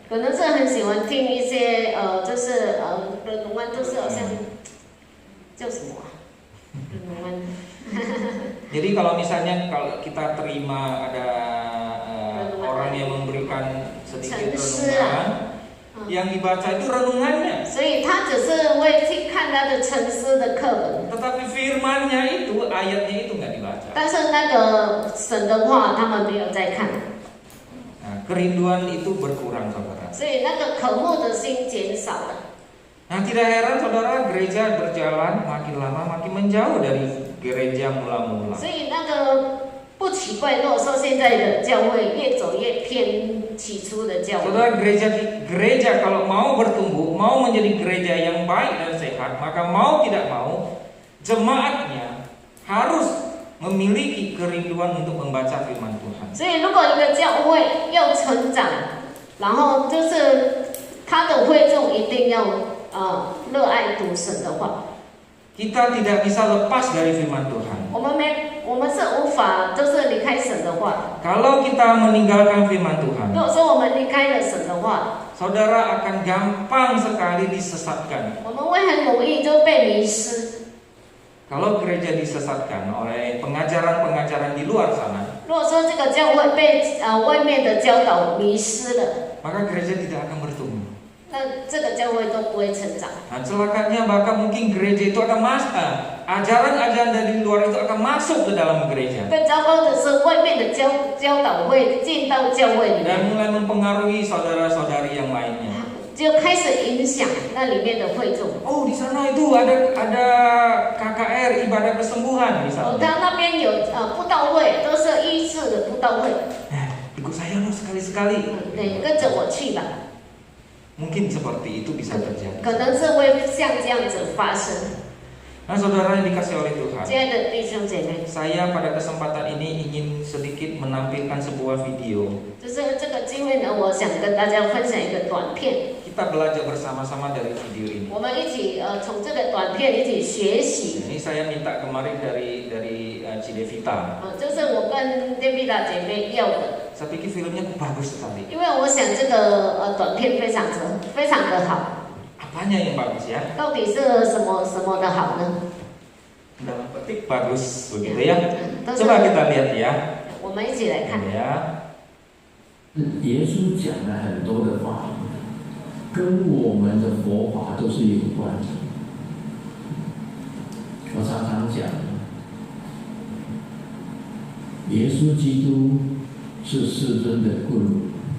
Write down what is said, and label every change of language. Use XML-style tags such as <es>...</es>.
<zh>可能是很喜欢听一些就是人文，就是好像叫什么人文。</zh> <id>Jadi kalau misalnya kalau kita terima ada orang yang memberikan sedikit renungan, yang dibaca itu renungannya.</id> <zh>所以他只是会去看他的沉思的课本，</zh> <id>Tetapi firmannya itu, ayatnya itu nggak dibaca.</id> <zh>但是那个神的话他们没有在看，</zh> <id>Nah, kerinduan itu berkurang, saudara.</id> <zh>所以那个渴慕的心减少了。</zh> <id>Nah, tidak heran saudara, gereja berjalan makin lama makin menjauh dari gereja mula-mula.</id> <zh>所以那个不奇怪，如果说现在的教会越走越偏起初的教会。</zh> <id>Saudara, gereja kalau mau bertumbuh, mau menjadi gereja yang baik dan sehat, maka mau tidak mau jemaatnya harus memiliki kerinduan untuk membaca firman Tuhan.</id> <zh>所以如果一个教会要成长，然后就是他的会众一定要热爱读神的话。</zh> <id>Kita tidak bisa lepas dari firman Tuhan.</id> <zh>我们是无法就是离开神的话。</zh> <id>Kalau kita meninggalkan firman Tuhan,</id> <zh>如果说我们离开了神的话，</zh> <id>saudara akan gampang sekali disesatkan.</id> <zh>我们会很容易就被迷失。</zh> <id>Kalau gereja disesatkan oleh pengajaran-pengajaran di luar sana,</id> <zh>如果说这个教会被外面的教导迷失了，</zh> <id>maka gereja tidak akan bertumbuh.</id> <zh>那这个教会都不会成长。</zh> <id>Nah, celakanya bahkan mungkin gereja itu akan ajaran-ajaran dari luar itu akan masuk ke dalam gereja</id> <zh>更糟糕的是，外面的教导会进到教会里</zh> <id>dan mulai mempengaruhi saudara-saudari yang lainnya.</id> <zh>就开始影响那里面的会众。</zh> <id>Oh, di sana itu ada KKR ibadah kesembuhan misalnya.</id> <zh>他那边有布道会，都是医治的布道会。</zh> <id>Ikut saya loh sekali-sekali.</id> <zh>对，跟着我去吧。</zh> <id>Mungkin seperti itu bisa</id> <zh>可</zh> <id>terjadi.</id> <zh>能是会像这样子发生。</zh> <id>Nah, saudara yang dikasih oleh Tuhan,</id> <zh>亲爱的弟兄姐妹，</zh> <id>saya pada kesempatan ini ingin sedikit menampilkan sebuah video.</id> <zh>就是这个机会呢，我想跟大家分享一个短片，</zh> <id>Kita belajar bersama-sama dari video ini.</id> <zh>我们一起从这个短片一起学习。</zh> <id>Ini saya minta kemarin dari Cidevita.</id> <zh>就是我跟 David 姐妹要的，</zh> <id>Saya pikir filmnya bagus sekali.</id> <zh>因为我想这个短片非常的好。</zh> <id>Apanya yang bagus ya?</id> <zh>到底是什么的好呢？</zh> <id>Dalam petik bagus begitu ya.</id> <zh>都是</zh> <id>Coba kita lihat ya.</id> <zh>我们一起来看。</zh> <id>Ya.</id> <zh>耶稣讲了很多的话，跟我们的佛法都是有关的。我常常讲，耶稣基督是世尊的棍。</zh>